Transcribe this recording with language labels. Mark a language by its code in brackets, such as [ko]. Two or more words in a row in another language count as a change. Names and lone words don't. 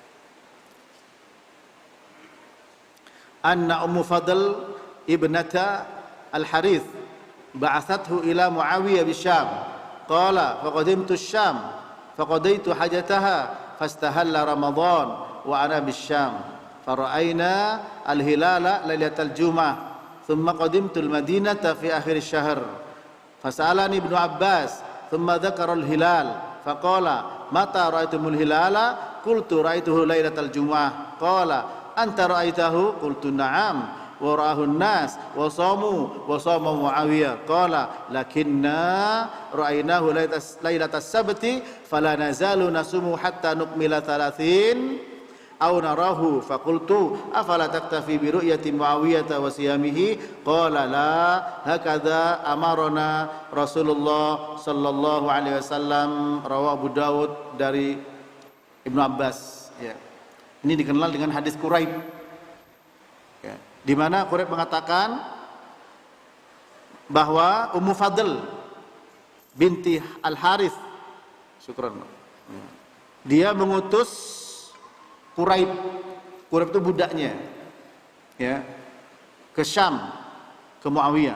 [ar] أن أم الفضل ابنة الحارث بعثته إلى معاوية بالشام. قال فقدمت الشام فقضيت حاجتها فاستهل رمضان وأنا بالشام فرأينا الهلال ليلة الجمعة ثم قدمت المدينة في آخر الشهر فسألني ابن عباس ثم ذكر الهلال فقال متى رأيتم الهلال قلت رأيته ليلة الجمعة قال أنت رأيته قلت نعم ورآه الناس وصام معاوية قال لكنا رأيناه ليلة السبت فلا نزال نصوم حتى نكمل 30 أو نراه فقلت أفلا تكتفي برؤية معاوية وصيامه قال لا هكذا أمرنا رسول الله صلى الله عليه وسلم. [id] Rawahu Abu Dawud dari Ibnu Abbas. Ya. Ini dikenal dengan hadis Quraib. Ya. Di mana Quraib mengatakan bahwa Ummu Fadl binti Al-Harith, syukran, dia mengutus Quraib itu budaknya, ya, ke Syam, ke Muawiyah.